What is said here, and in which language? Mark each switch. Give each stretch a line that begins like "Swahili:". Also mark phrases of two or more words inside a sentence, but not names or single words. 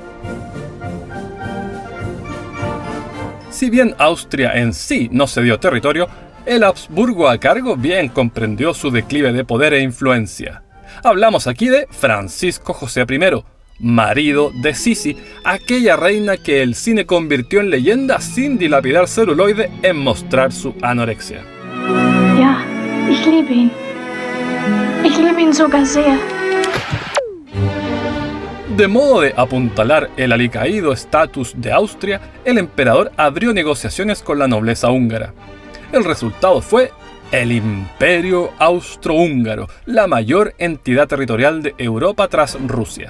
Spanish: Si bien Austria en sí no cedió territorio, el Habsburgo a cargo bien comprendió su declive de poder e influencia. Hablamos aquí de Francisco José I, marido de Sisi, aquella reina que el cine convirtió en leyenda sin dilapidar celuloide en mostrar su anorexia.
German: Ja, ich liebe ihn. Ich liebe ihn sogar sehr.
Spanish: De modo de apuntalar el alicaído estatus de Austria, el emperador abrió negociaciones con la nobleza húngara. El resultado fue el Imperio Austrohúngaro, la mayor entidad territorial de Europa tras Rusia.